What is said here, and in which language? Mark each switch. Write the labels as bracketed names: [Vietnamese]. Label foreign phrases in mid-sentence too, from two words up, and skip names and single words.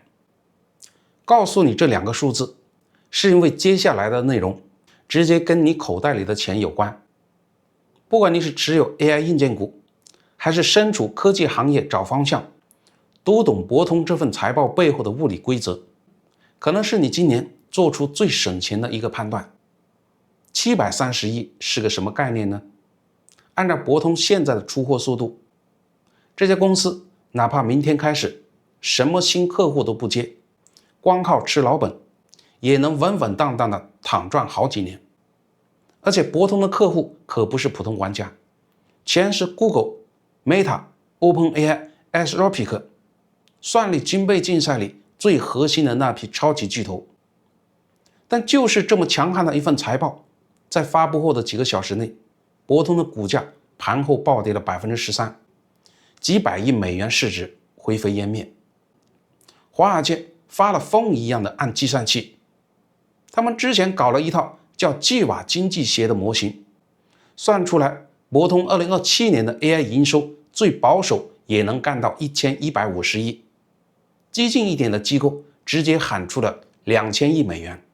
[Chinese] 告訴你這兩個數字，是因為接下來的內容直接跟你口袋裡的錢有關。不管你是持有 AI 硬件股，還是身處科技行業找方向，讀懂博通這份財報背後的物理規則，可能是你今年做出最省錢的一個判斷。730億是個什麼概念呢？按照博通現在的出貨速度，這家公司哪怕明天開始什麼新客戶都不接，光靠吃老本，也能穩穩當當的躺賺好幾年。而且博通的客戶可不是普通玩家，全是 Google、Meta、OpenAI、Anthropic 算力军备竞賽裡最核心的那批超級巨頭。但就是這麼強悍的一份財報，在發布後的幾個小時內，博通的股價盤後暴跌了 13%， 幾百億美元市值灰飛煙滅。華爾街發了瘋一樣的按計算器，他們之前搞了一套叫季瓦經濟學的模型，算出來博通2027年的 AI 營收最保守也能幹到1150億，激進一點的機構直接喊出了2000億美元。